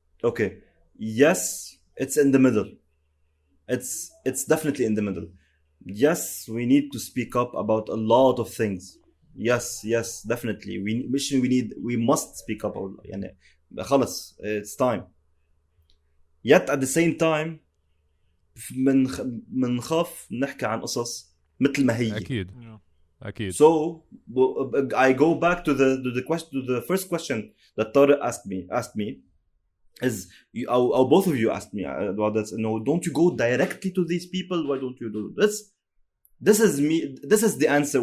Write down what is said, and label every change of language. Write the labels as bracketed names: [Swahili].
[English] Okay, yes, it's in the middle. It's definitely in the middle. Yes, we need to speak up about a lot of things. Yes, definitely. We must speak up. [Arabic] يعني خلص, [English] it's time. Yet at the same time [Arabic] منخاف نحكي عن قصص مثل ما هي. أكيد. [English] So I go back to the first question that Tariq asked me is both of you asked me about this. Don't you go directly to these people? Why don't you do this? This is me. This is the answer.